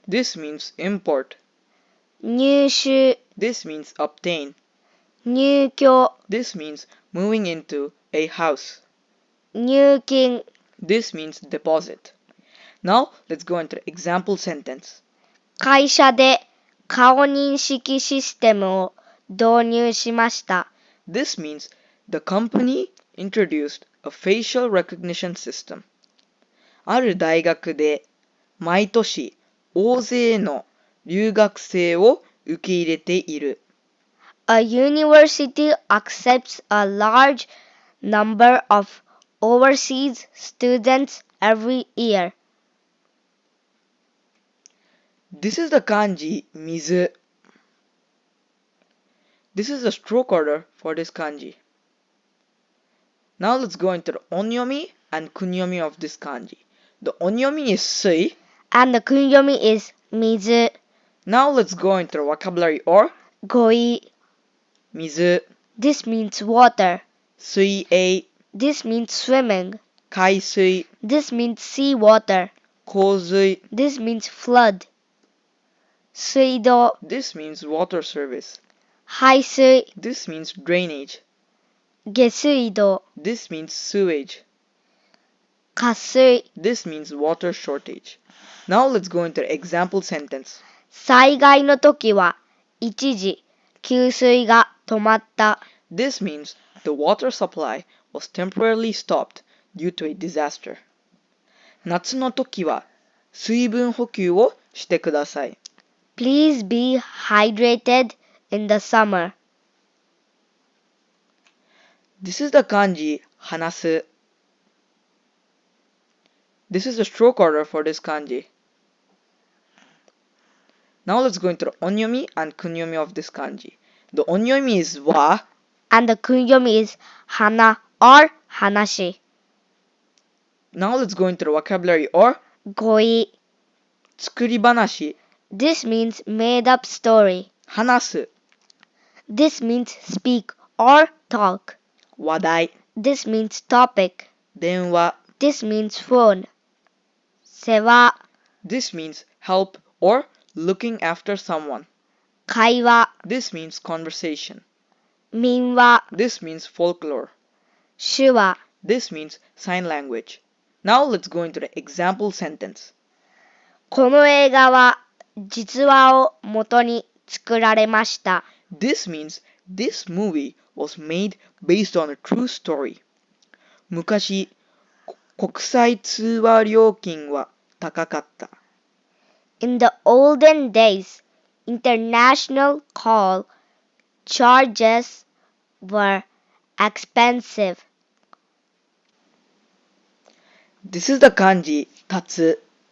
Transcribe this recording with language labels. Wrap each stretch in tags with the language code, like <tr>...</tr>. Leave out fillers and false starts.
<en>This means import.</en> <ja>入手、</ja> <en>This means obtain.</en> <ja>入居、</ja> <en>This means moving into a house.</en> <ja>入金。</ja> <en>This means deposit. Now let's go into the example sentence.</en> <ja>会社で顔認識システムを導入しました。</ja> <en>This means the company introduced a facial recognition system.</en> <ja>ある大学で毎年大勢の留学生を受け入れている。</ja> <en>A university accepts a large number of overseas students every year. This is the kanji 水. This is the stroke order for this kanji. Now let's go into the onyomi and kunyomi of this kanji. The onyomi is sui. And the kunyomi is 水、 Now let's go into the vocabulary or</en> <ja>語彙。水、</ja> <en>This means water.</en> <ja>水泳、</ja> <en>This means swimming.</en> <ja>海水、</ja> <en>This means sea water.</en> <ja>洪水。</ja> <en>This means flood. 水道、 This means water service.</en> <ja>排水、</ja> <en>This means drainage.</en> <ja>下水道、</ja> <en>This means sewage.</en> <ja>渇水。</ja> <en>This means water shortage. Now let's go into the example sentence.</en> <ja>災害の時は一時給水が止まった。</ja> <en>This means the water supply was temporarily stopped due to a disaster.</en> <ja>夏の時は水分補給をしてください。</ja> <en>Please be hydrated in the summer. This is the kanji 話す. This is the stroke order for this kanji. Now let's go into the onyomi and kunyomi of this kanji. The onyomi is wa. And the kunyomi is 花 or 話。 Now let's go into the vocabulary or</en> <ja>語彙。作り話。</ja> <en>This means made up story.</en> <ja>話す。</ja> <en>This means speak or talk.</en> <ja>話題。</ja> <en>This means topic.</en> <ja>電話。</ja> <en>This means phone. 世話 This means help or looking after someone.</en> <ja>会話、</ja> <en>This means conversation.</en> <ja>民話、</ja> <en>This means folklore.</en> <ja>手話。</ja> <en>This means sign language. Now let's go into the example sentence.</en> <ja>この映画は実話を元に作られました。</ja> <en>This means this movie was made based on a true story.</en> <ja>昔、国際通話料金は高かった。</ja> <en>In the olden days, international call charges were expensive. This is the kanji 立つ。</en>